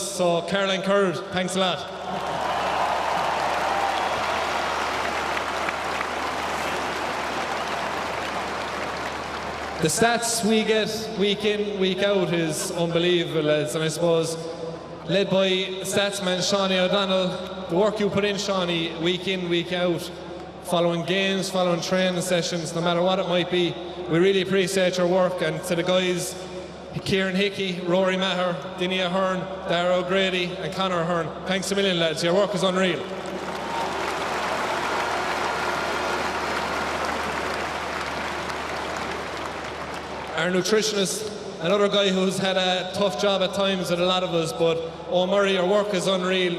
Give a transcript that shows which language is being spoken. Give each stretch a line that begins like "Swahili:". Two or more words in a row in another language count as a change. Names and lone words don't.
English: So Caroline Curd, thanks a lot. The stats we get week in, week out is unbelievable, lads, and I suppose led by statsman Shawnee O'Donnell, the work you put in, Shawnee, week in, week out, following games, following training sessions, no matter what it might be, we really appreciate your work. And to the guys, Kieran Hickey, Rory Maher, Dinny Ahern, Dara O'Grady and Conor Ahern, thanks a million, lads, your work is unreal. Our nutritionist, another guy who's had a tough job at times with a lot of us, but Murray, your work is unreal.